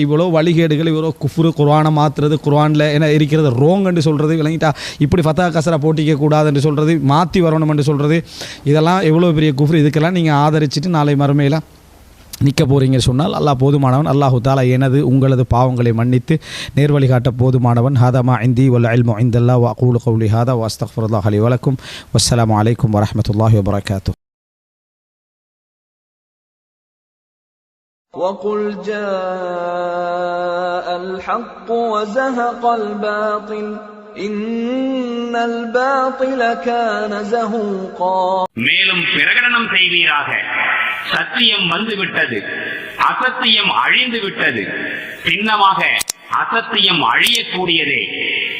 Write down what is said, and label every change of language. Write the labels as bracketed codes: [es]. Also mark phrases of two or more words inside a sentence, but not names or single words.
[ta] இவ்வளோ வழிகேடுகள், இவ்வளோ குஃப்ரு, குர்ஆனை மாற்றுறது, குர்ஆனில் என்ன இருக்கிறது ரோங்குன்னு சொல்கிறது விளங்கிட்டா, இப்படி ஃபத்தா கசரா போட்டிக்க கூடாதுன்னு சொல்கிறது, மாற்றி வரணும் என்று சொல்கிறது, இதெல்லாம் எவ்வளோ பெரிய குஃப்ரு. இதுக்கெல்லாம் நீங்கள் ஆதரிச்சுட்டு நாளை மறுமையில் நிற்க போகிறீங்க சொன்னால் அல்லாஹ் போதுமானவன். [ar] الله تعالى [ta] எனது உங்களது பாவங்களை மன்னித்து நேர்வழி காட்ட போதுமானவன். [ar] هذا ما عندي والعلم عند الله وأقول قولي هذا وأستغفر الله لي ولكم. والسلام عليكم ورحمة الله وبركاته. وقل جاء الحق وزهق الباطل إن الباطل كان زهوقا. [ta] மேலும் பிரகடனம் செய்வீராக, சத்தியம் வந்துவிட்டது, அசத்தியம் அழிந்து விட்டது, சின்னமாக அசத்தியம் அழியக்கூடியதே.